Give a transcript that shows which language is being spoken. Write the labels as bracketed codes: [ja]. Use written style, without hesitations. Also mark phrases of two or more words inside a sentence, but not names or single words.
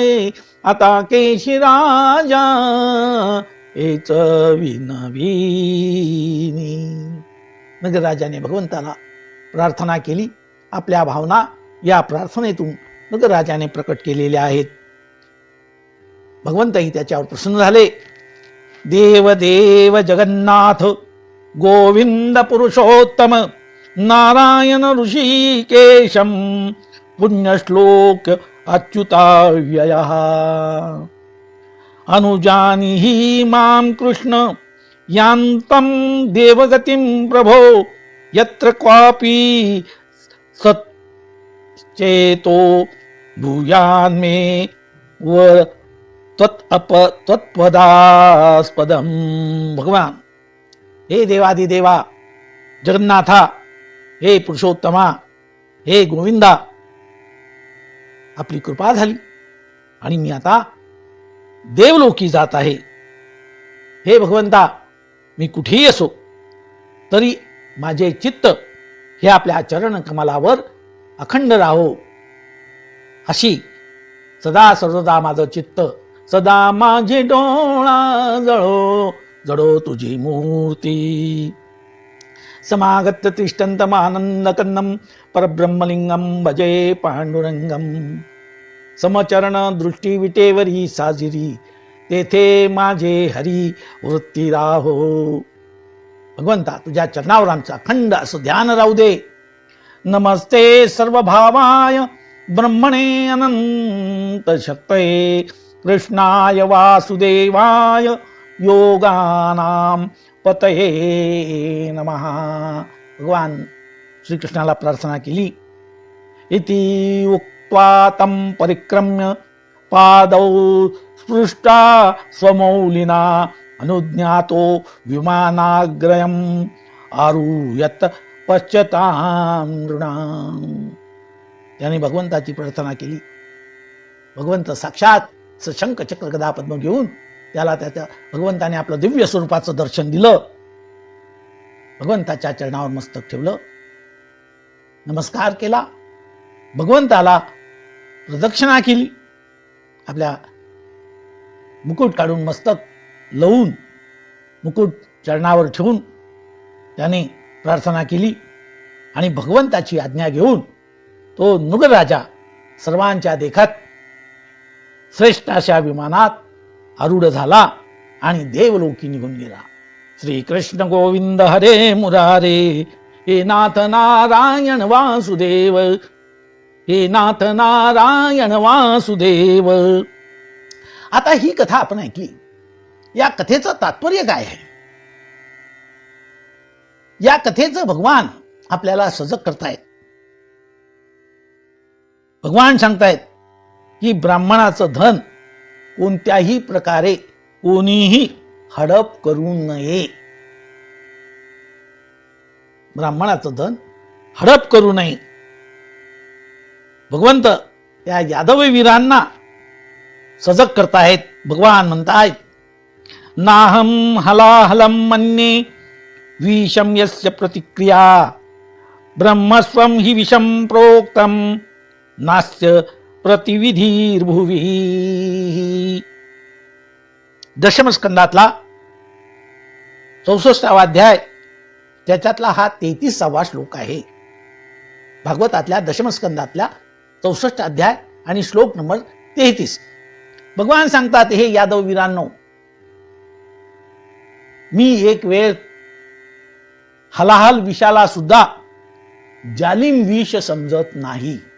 [mr] आता केशिराजा हेच विनविनी. नगरराजाने भगवंताला प्रार्थना केली. आपल्या भावना या प्रार्थनेतून नगरराजाने प्रकट केलेल्या आहेत. भगवंतही त्याच्यावर प्रसन्न झाले. [sa] देव देव जगन्नाथ गोविंद पुरुषोत्तम नारायण ऋषिकेशम पुण्यश्लोक अच्युताव्ययः. अनुजानीहि मां कृष्ण यान्तं देवगतिं प्रभो, यत्र क्वापि सच्चेतो भूयान्मे व त्वत्पदास्पदम. [mr] भगवान हे देवादिदेवा जगन्नाथा, हे पुरुषोत्तमा, हे गोविंदा, आपली कृपा झाली आणि मी आता देवलोकी जात आहे. हे भगवंता, मी कुठेही असो तरी माझे चित्त हे आपल्या चरण कमलावर अखंड राहो, अशी सदा सर्वदा माझं चित्त, सदा माझे डोळा जळो जळो तुझी मूर्ती. [sa] समागत्य तिष्ठन्तमानन्दकन्दं परब्रह्मलिंगं भजे पांडुरंगम. [mr] समचरण दृष्टी विटेवरी साजिरी, तेथे माझे हरी वृत्ती राहो. भगवंता, तुझ्या चरणावर आमचं अखंड असं ध्यान राहू दे. [sa] नमस्ते सर्वभावाय ब्रह्मणे अनंत शक्तये, कृष्णाय वासुदेवाय योगानां पतये नमः. [mr] भगवान श्रीकृष्णाला प्रार्थना केली. [sa] इति उक्त्वा तं परिक्रम्य पादौ स्पृष्टा स्वमौलिना अनुज्ञातो विमानाग्रयम् आरुह्यत पश्चातां नृणाम्. [mr] त्याने भगवंताची प्रार्थना केली. भगवंत साक्षात शंख चक्र गदा पद्म घेऊन त्याला भगवंताने आपलं दिव्य स्वरूपाचं दर्शन दिलं. भगवंताच्या चरणावर मस्तक ठेवलं, नमस्कार केला, भगवंताला प्रदक्षिणा केली. आपल्या मुकुट काढून मस्तक लवून मुकुट चरणावर ठेवून त्याने प्रार्थना केली आणि भगवंताची आज्ञा घेऊन तो नृगराजा सर्वांच्या देखत श्रेष्ठ अशा विमानात आरूढ झाला आणि देवलोकी निघून गेला. [sa] श्री कृष्ण गोविंद हरे मुरारे, हे नाथ नारायण वासुदेव, हे नाथ नारायण वासुदेव. [mr] आता ही कथा आपण ऐकली. या कथेचं तात्पर्य काय आहे? या कथेचं भगवान आपल्याला सजग करतायत. भगवान सांगतायत की ब्राह्मणाचं धन कोणत्याही प्रकारे कोणीही हडप करू नये. ब्राह्मणाचं धन हडप करू नये. भगवंत या यादववीरांना सजग करतायत. भगवान म्हणतायत, [sa] नाहम हलाहलम मन्ये विषम यस्य प्रतिक्रिया, ब्रह्मस्वं हि विषम प्रोक्तम नास्य प्रतिविधीर्भुवी. [mr] दशमस्कंदातला 64वा अध्याय, त्याच्यातला हा 33वा श्लोक आहे. भागवतातल्या दशमस्कंदातल्या 64 अध्याय आणि श्लोक नंबर 33. भगवान सांगतात, हे यादव वीरांनो, मी एक वेळ हलाहल विषाला सुद्धा जालिम विष समजत नाही.